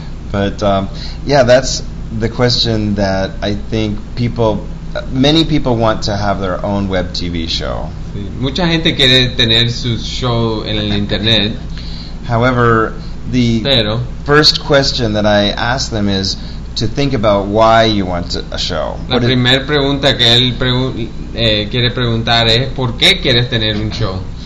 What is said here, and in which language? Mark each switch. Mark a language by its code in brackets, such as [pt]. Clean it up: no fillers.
[en] But that's the question that I think many people want to have their own web TV show. [es] Sí, mucha gente quiere tener su show en el internet. [en] However, the [es] Pero. [en] First question that I ask them is to think about why you want a show. [es] La primera pregunta que él quiere preguntar es ¿por qué quieres tener un show?